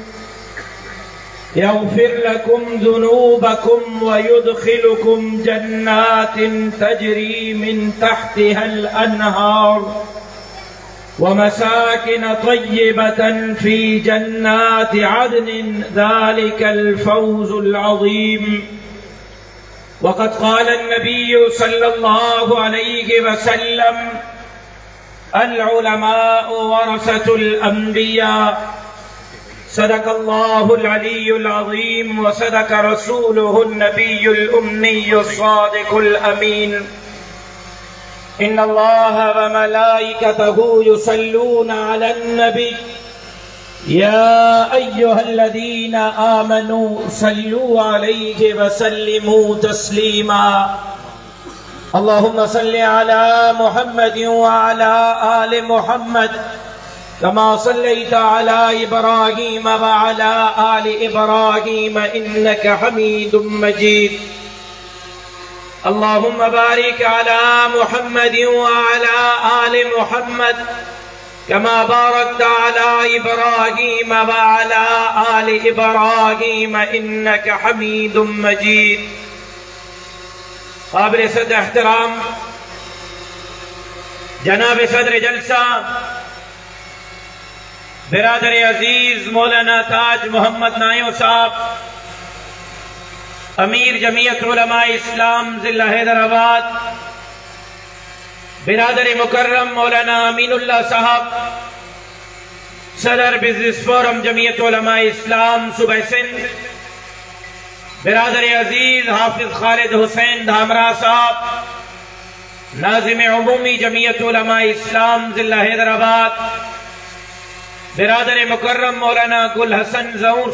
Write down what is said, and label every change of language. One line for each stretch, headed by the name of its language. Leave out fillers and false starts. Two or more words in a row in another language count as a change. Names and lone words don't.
Arabic: يغفر لكم ذنوبكم ويدخلكم جنات تجري من تحتها الأنهار ومساكن طيبة في جنات عدن ذلك الفوز العظيم. وقد قال النبي صلى الله عليه وسلم العلماء ورثة الأنبياء. صدق الله العلي العظيم وصدق رسوله النبي الأمي الصادق الأمين. إن الله وملائكته يصلون على النبي يا أيها الذين آمنوا صلوا عليه وسلموا تسليما. اللهم صل على محمد وعلى آل محمد كما صليت على إبراهيم وعلى آل إبراهيم إنك حميد مجيد. اللهم بارك على محمد وعلى آل محمد كما باركت على إبراهيم وعلى آل إبراهيم إنك حميد مجيد.
Urdu: قابل صد احترام جناب صدر جلسہ برادر عزیز مولانا تاج محمد نایو صاحب، امیر جمعیت علماء اسلام ضلع حیدرآباد، برادر مکرم مولانا امین اللہ صاحب، صدر بزنس فورم جمعیت علماء اسلام صوبہ سندھ، برادر عزیز حافظ خالد حسین دھامرا صاحب، ناظم عمومی جمعیت علماء اسلام ضلع حیدرآباد، برادر مکرم مولانا گل حسن ظہور